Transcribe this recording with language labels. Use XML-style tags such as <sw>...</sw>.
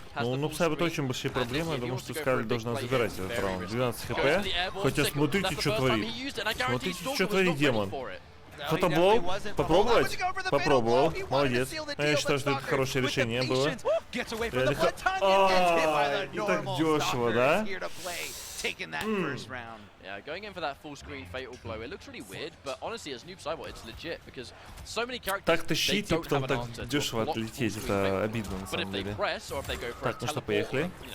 <ru>Ну, у Нубсайбета очень большие проблемы. Я думаю, что Скарлетт должна забирать этот раунд. 12 хп. Хотя смотрите, что творит. Смотрите, что творит демон. Фотобол. Попробовать? Попробовал. Молодец. Я считаю, что это хорошее решение было. Реально и так дешево, да?</ru> <en>Yeah, going in for that full screen fatal blow. It looks really weird, but honestly, as Noob Saibot, it's legit because so many characters.</en> <ru>Так тащить и потом так дешево отлететь, это обидно на самом деле. Так, ну что, поехали.</ru>